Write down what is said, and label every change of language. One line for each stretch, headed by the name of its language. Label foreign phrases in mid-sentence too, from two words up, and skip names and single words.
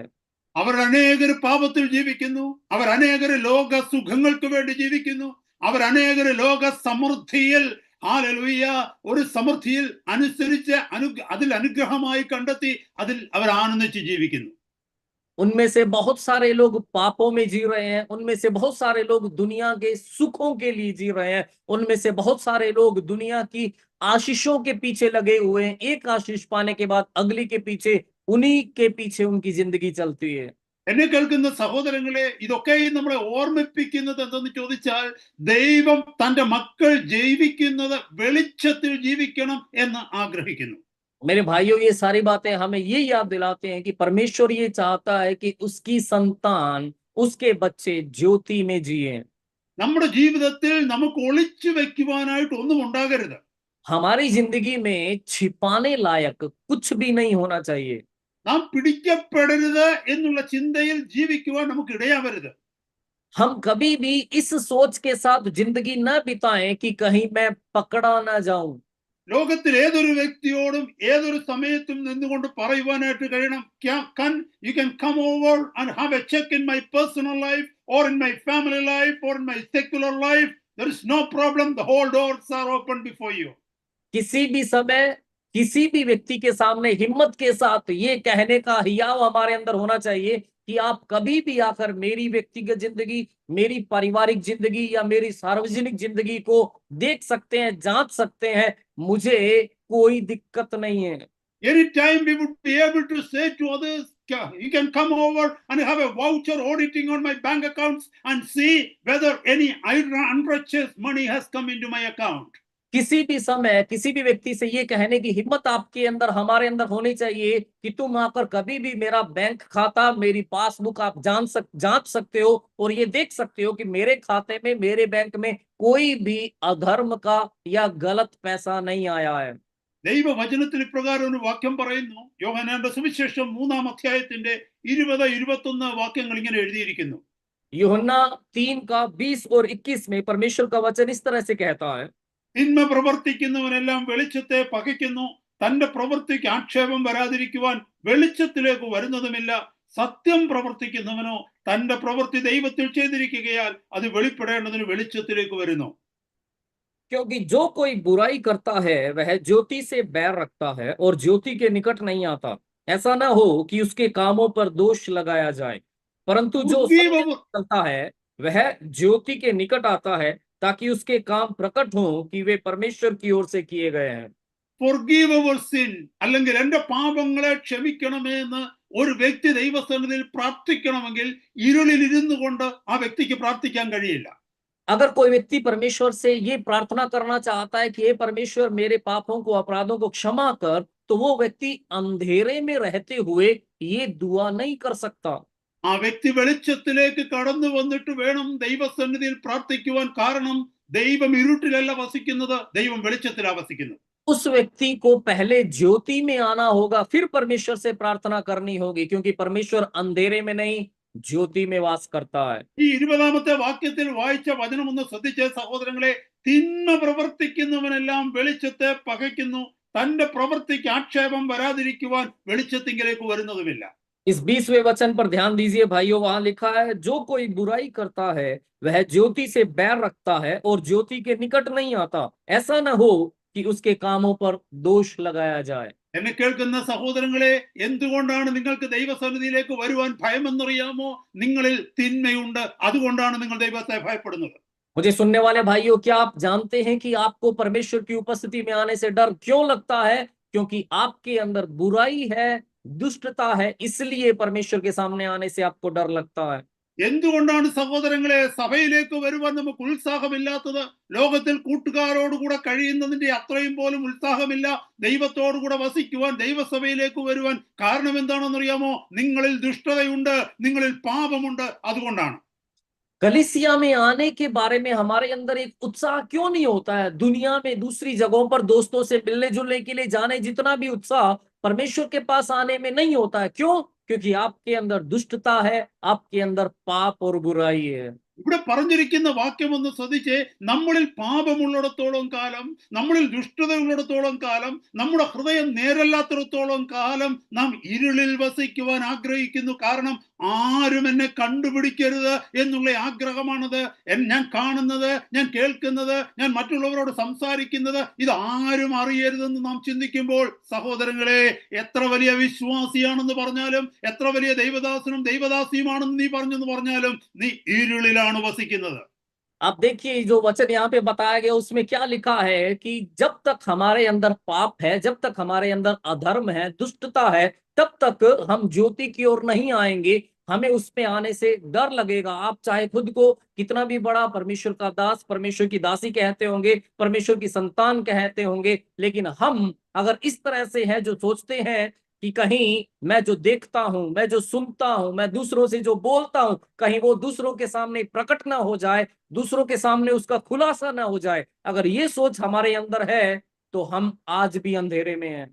Malayalam: അവർ അനേകർ പാപത്തിൽ ജീവിക്കുന്നു, അവർ അനേകർ ലോക സുഖങ്ങൾക്ക് വേണ്ടി ജീവിക്കുന്നു, അവർ അനേകർ ലോക സമൃദ്ധിയിൽ, ഹല്ലേലൂയ, ഒരു സമൃദ്ധിയിൽ അനുസരിച്ച് അതിൽ അനുഗ്രഹമായി കണ്ടെത്തി അതിൽ അവർ ആനന്ദിച്ച് ജീവിക്കുന്നു.
Hindi: उनमें से बहुत सारे लोग पापों में जी रहे हैं, उनमें से बहुत सारे लोग दुनिया के सुखों के लिए जी रहे हैं, उनमें से बहुत सारे लोग दुनिया की आशीषों के पीछे लगे हुए हैं। एक आशीष पाने के बाद अगली के पीछे, उन्हीं के पीछे उनकी जिंदगी चलती है।
Malayalam: എന്നെ കേൾക്കുന്ന സഹോദരങ്ങളെ, ഇതൊക്കെയും നമ്മളെ ഓർമ്മിപ്പിക്കുന്നത് എന്തെന്ന് ചോദിച്ചാൽ, ദൈവം തന്റെ മക്കൾ ജീവിക്കുന്നത് വെളിച്ചത്തിൽ ജീവിക്കണം എന്ന് ആഗ്രഹിക്കുന്നു.
Hindi: मेरे भाइयों, ये सारी बातें हमें ये याद दिलाते हैं कि परमेश्वर ये चाहता है कि उसकी संतान, उसके बच्चे ज्योति में जिए।
Malayalam: നമ്മുടെ ജീവിതത്തിൽ നമുക്ക് ഒളിച്ചു വെക്കുവാനായിട്ട് ഒന്നും ഉണ്ടാകരുത്.
Hindi: हमारी जिंदगी में छिपाने लायक कुछ भी नहीं होना चाहिए।
Malayalam: നാം പിടിക്കപ്പെടരുത് എന്നുള്ള ചിന്തയിൽ ജീവിക്കുവാൻ നമുക്ക് ഇടയാവരുത്.
Hindi: हम कभी भी इस सोच के साथ जिंदगी न बिताएं कि कहीं मैं पकड़ा ना जाऊं।
Malayalam: ലോകത്തിൽ ഏതൊരു വ്യക്തിയോടും ഏതൊരു സമയത്തും നിന്നുകൊണ്ട് പറയുവാനായിട്ട് കഴിയണം,
English: you can come over and have a check in my personal life or in my family life or in my secular life. There is no problem. The whole doors are open before you.
Hindi: किसी भी समय किसी भी व्यक्ति के सामने हिम्मत के साथ ये कहने का हियाव हमारे अंदर होना चाहिए कि आप कभी भी आकर मेरी व्यक्तिगत जिंदगी, मेरी पारिवारिक जिंदगी या मेरी सार्वजनिक जिंदगी को देख सकते हैं, जांच सकते हैं, मुझे कोई दिक्कत नहीं है।
English: Anytime we would be able to say to others, you can come over and have a voucher auditing on my bank accounts and see whether any unrighteous money has come into my account.
Hindi: किसी भी समय किसी भी व्यक्ति से ये कहने की हिम्मत आपके अंदर, हमारे अंदर होनी चाहिए कि तुम आकर कभी भी मेरा बैंक खाता, मेरी पासबुक आप जांच सकते हो और ये देख सकते हो कि मेरे खाते में, मेरे बैंक में कोई भी अधर्म का या गलत पैसा नहीं आया है।
Malayalam: ദൈവവചനത്തിൽ ഇപ്രകാരം ഒരു വാക്യം പറയുന്നു. യോഹന്നാന്റെ സുവിശേഷം 3-ാം അധ്യായത്തിന്റെ 20-21 വാക്യങ്ങൾ ഇങ്ങനെ എഴുതിയിരിക്കുന്നു.
Hindi: यूहन्ना 3:20 और 21 में परमेश्वर का वचन इस तरह से कहता है,
Malayalam: തിന്മ പ്രവർത്തിക്കുന്നവനെല്ലാം വെളിച്ചത്തെ പകയ്ക്കുന്നു, തന്റെ പ്രവൃത്തിക്ക് ആക്ഷേപം വരാതിരിക്കുവാൻ വെളിച്ചത്തിലേക്ക് വരുന്നതുമില്ല. സത്യം പ്രവർത്തിക്കുന്നവനോ തന്റെ പ്രവൃത്തി ദൈവത്തിൽ ചെയ്തിരിക്കുകയാൽ അത് വെളിപ്പെടേണ്ടതിന് വെളിച്ചത്തിലേക്ക് വരുന്നു.
Hindi: क्योंकि जो कोई बुराई करता है वह ज्योति से बैर रखता है और ज्योति के निकट नहीं आता, ऐसा ना हो कि उसके कामों पर दोष लगाया जाए। परंतु जो सत्य से चलता है वह ज्योति के निकट आता है ताकि उसके काम प्रकट हो कि वे परमेश्वर की ओर से किए गए हैं।
English: Forgive our sin,
Malayalam: അല്ലെങ്കിൽ എന്റെ പാപങ്ങളെ ക്ഷമിക്കണമേ എന്ന് ഒരു വ്യക്തി ദൈവസന്നിധിയിൽ പ്രാർത്ഥിക്കണമെങ്കിൽ ഇരുളിൽ ഇരുന്നു കൊണ്ട് ആ വ്യക്തിക്ക് പ്രാർത്ഥിക്കാൻ കഴിയില്ല.
Hindi: अगर कोई व्यक्ति परमेश्वर से ये प्रार्थना करना चाहता है कि हे परमेश्वर मेरे पापों को, अपराधों को क्षमा कर, तो वो व्यक्ति अंधेरे में रहते हुए ये दुआ नहीं कर सकता।
Malayalam: ആ വ്യക്തി വെളിച്ചത്തിലേക്ക് കടന്നു വന്നിട്ട് വേണം ദൈവസന്നിധിയിൽ പ്രാർത്ഥിക്കുവാൻ. കാരണം ദൈവം ഇരുട്ടിലല്ല വസിക്കുന്നത്, ദൈവം വെളിച്ചത്തിലാണ് വസിക്കുന്നത്.
Hindi: उस व्यक्ति को पहले ज्योति में आना होगा, फिर परमेश्वर से प्रार्थना करनी होगी, क्योंकि परमेश्वर अंधेरे में नहीं ज्योति में वास करता है।
Malayalam: ഈ 20-ാമത്തെ വാക്യത്തിൽ വായിച്ച വചനം ഒന്ന് ശ്രദ്ധിച്ച സഹോദരങ്ങളെ, തിന്മ പ്രവർത്തിക്കുന്നവനെല്ലാം വെളിച്ചത്തെ പകയ്ക്കുന്നു, തന്റെ പ്രവൃത്തിക്ക് ആക്ഷേപം വരാതിരിക്കുവാൻ വെളിച്ചത്തിങ്കിലേക്ക് വരുന്നതുമില്ല.
Hindi: इस 20वें वचन पर ध्यान दीजिए भाइयों, वहां लिखा है, जो कोई बुराई करता है वह ज्योति से बैर रखता है और ज्योति के निकट नहीं आता, ऐसा न हो कि उसके कामों पर दोष लगाया जाए।
Malayalam: എന്നെ കേൾക്കുന്ന സഹോദരങ്ങളെ, എന്തുകൊണ്ടാണ് നിങ്ങൾക്ക് ദൈവസന്നിധിയിലേക്ക് വരുവാൻ ഭയമെന്നറിയാമോ? നിങ്ങളിൽ തിന്മയുണ്ട്, അതുകൊണ്ടാണ് നിങ്ങൾ ദൈവത്തെ ഭയപ്പെടുന്നത്.
Hindi: मुझे सुनने वाले भाइयों, क्या आप जानते हैं कि आपको परमेश्वर की उपस्थिति में आने से डर क्यों लगता है? क्योंकि आपके अंदर बुराई है, दुष्टता है, इसलिए परमेश्वर के सामने आने से आपको डर लगता है।
Malayalam: എന്തുകൊണ്ടാണ് സഹോദരങ്ങളെ സഭയിലേക്ക് വരുവാൻ നമുക്ക് ഉത്സാഹമില്ലാത്തത്? ലോകത്തിൽ കൂട്ടുകാരോടുകൂടെ കഴിയുന്നതിന്റെ അത്രയും പോലും ഉത്സാഹമില്ല ദൈവത്തോടുകൂടെ വസിക്കുവാൻ, ദൈവസഭയിലേക്ക് വരുവാൻ. കാരണം എന്താണെന്നറിയാമോ? നിങ്ങളിൽ ദുഷ്ടതയുണ്ട്, നിങ്ങളിൽ പാപമുണ്ട്, അതുകൊണ്ടാണ്.
Hindi: कलीसिया में आने के बारे में हमारे अंदर एक उत्साह क्यों नहीं होता है? दुनिया में दूसरी जगहों पर दोस्तों से मिलने जुलने के लिए जाने जितना भी उत्साह परमेश्वर के पास आने में नहीं होता है। क्यों? क्योंकि आपके अंदर दुष्टता है, आपके अंदर पाप और बुराई है।
Malayalam: ഇവിടെ പറഞ്ഞിരിക്കുന്ന വാക്യം ഒന്ന് ശ്രദ്ധിച്ച്, നമ്മളിൽ പാപമുള്ളിടത്തോളം കാലം, നമ്മളിൽ ദുഷ്ടതയുള്ളിടത്തോളം കാലം, നമ്മുടെ ഹൃദയം നേരല്ലാത്തിടത്തോളം കാലം നാം ഇരുളിൽ വസിക്കുവാൻ ആഗ്രഹിക്കുന്നു. കാരണം ആരും എന്നെ കണ്ടുപിടിക്കരുത് എന്നുള്ള ആഗ്രഹമാണത്. ഞാൻ കാണുന്നത്, ഞാൻ കേൾക്കുന്നത്, ഞാൻ മറ്റുള്ളവരോട് സംസാരിക്കുന്നത്, ഇത് ആരും അറിയരുതെന്ന് നാം ചിന്തിക്കുമ്പോൾ സഹോദരങ്ങളെ, എത്ര വലിയ വിശ്വാസിയാണെന്ന് പറഞ്ഞാലും, എത്ര വലിയ ദൈവദാസനും ദൈവദാസിയുമാണെന്ന് നീ പറഞ്ഞെന്ന് പറഞ്ഞാലും, നീ ഇരുളിലാണ് വസിക്കുന്നത്.
Hindi: आप देखिए जो वचन यहाँ पे बताया गया उसमें क्या लिखा है कि जब तक हमारे अंदर पाप है, जब तक हमारे अंदर अधर्म है, दुष्टता है, तब तक हम ज्योति की ओर नहीं आएंगे। हमें उसमें आने से डर लगेगा। आप चाहे खुद को कितना भी बड़ा परमेश्वर का दास, परमेश्वर की दासी कहते होंगे, परमेश्वर की संतान कहते होंगे, लेकिन हम अगर इस तरह से है जो सोचते हैं कि कहीं मैं जो देखता हूं, मैं जो सुनता हूं, मैं दूसरों से जो बोलता हूं, कहीं वो दूसरों के सामने प्रकट ना हो जाए, दूसरों के सामने उसका खुलासा ना हो जाए, अगर ये सोच हमारे अंदर है तो हम आज भी अंधेरे में हैं।